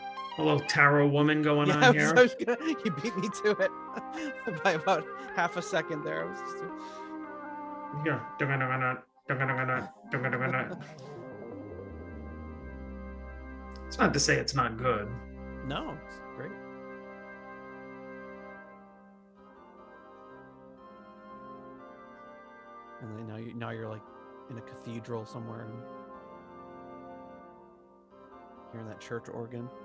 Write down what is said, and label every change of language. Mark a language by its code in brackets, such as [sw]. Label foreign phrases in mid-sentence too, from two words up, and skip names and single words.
[en] A little tarot woman going Yeah, on here. he beat me to it by about half a second there. I was just, Here. Dunga-dunga-nut, dunga-dunga-nut, dunga-dunga-nut. It's not to say it's not good. no, it's great. And then now you're like in a cathedral somewhere and hearing that church organ.